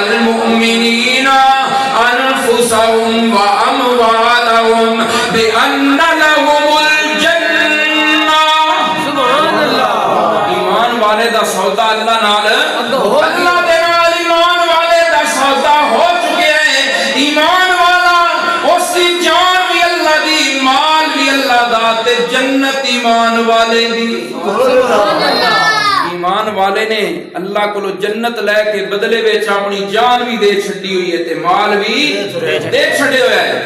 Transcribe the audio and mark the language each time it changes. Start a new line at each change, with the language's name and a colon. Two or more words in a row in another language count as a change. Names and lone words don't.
Arabic: المؤمنين أنفسهم و أموالهم بأن لهم الجنة. سبحان الله.
Punjabi: ایمان والے دا سودا اللہ نال، اللہ دے نال ایمان والے دا سودا ہو چکے ہیں. ایمان والا اسکی جان بھی اللہ دی، مال بھی اللہ دا، تے جنت ایمان والے دی.
Arabic: سبحان الله.
Punjabi: ایمان والے نے اللہ کو جنت لیکے بدلے وچ اپنی جان بھی دے چھڈی ہوئی ہے تے مال بھی دے چھڈے ہوا ہے.